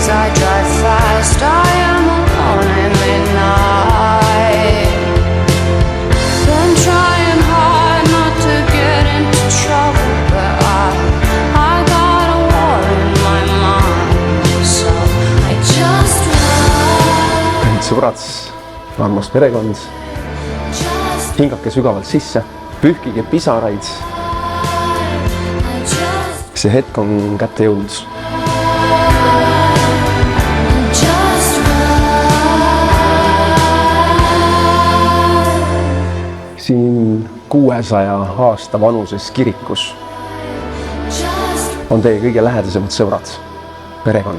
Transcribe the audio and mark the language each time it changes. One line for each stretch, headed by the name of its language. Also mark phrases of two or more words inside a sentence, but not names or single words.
English: I drive fast, I am alone in midnight. Been trying hard not to get into trouble, but I got a war in my mind, so I just run.
Estonian: Kallid sõbrad, armas perekond, hingake sügavalt sisse, pühkige pisaraid. See hetk on kätte jõudnud. Siin 600 aasta vanuses kirikus on teie kõige lähedasemad sõbrad, perekond.